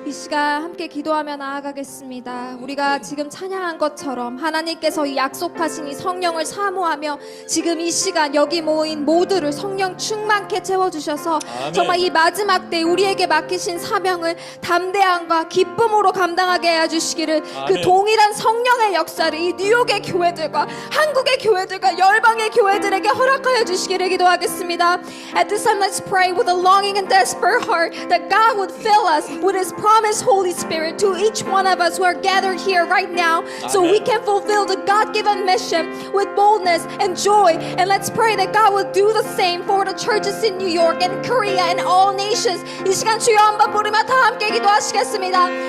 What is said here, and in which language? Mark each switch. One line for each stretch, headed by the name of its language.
Korean: 이 시간 함께 기도하며 나아가겠습니다. 우리가 지금 찬양한 것처럼 하나님께서 이 약속하신 이 성령을 사모하며 지금 이 시간 여기 모인 모두를 성령 충만케 채워주셔서 아멘. 정말 이 마지막 때 우리에게 맡기신 사명을 담대함과 기쁨으로 감당하게 해주시기를 그 아멘. 동일한 성령의 역사를 이 뉴욕의 교회들과 한국의 교회들과 열방의 교회들에게 허락하여 주시기를 기도하겠습니다.
English: At this time let's pray with a longing and desperate heart that God would fill us with His promised Holy Spirit to each one of us who are gathered here right now, so we can fulfill the God-given mission with boldness and joy. And let's pray that God will do the same for the churches in New York and Korea and all nations.
Korean: 이 시간 주여 한번 부르며 다 함께 기도하시겠습니다.